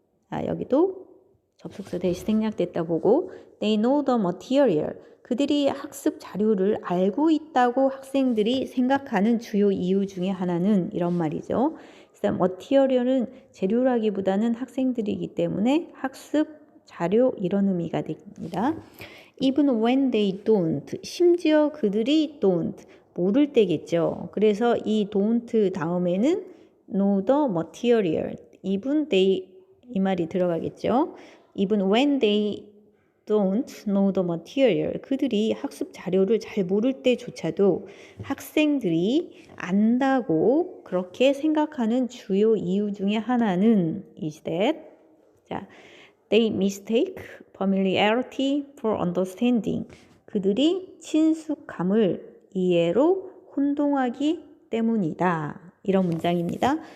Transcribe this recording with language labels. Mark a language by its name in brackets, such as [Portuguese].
[Korean] 자, 여기도 접속사 대시 생략됐다 보고 [English] they know the material, [Korean] 그들이 학습 자료를 알고 있다고 학생들이 생각하는 주요 이유 중에 하나는 이런 말이죠. 그래서 material은 재료라기보다는 학생들이기 때문에 학습 자료 이런 의미가 됩니다. [English] Even when they don't, [Korean] 심지어 그들이 don't, 모를 때겠죠. 그래서 이 don't 다음에는 [English] know the material, even they [Korean] 이 말이 들어가겠죠. [English] Even when they don't know the material, [Korean] 그들이 학습 자료를 잘 모를 때조차도 학생들이 안다고 그렇게 생각하는 주요 이유 중에 하나는 [English] is that 자, they mistake familiarity for understanding, [Korean] 그들이 친숙함을 이해로 혼동하기 때문이다. 이런 문장입니다.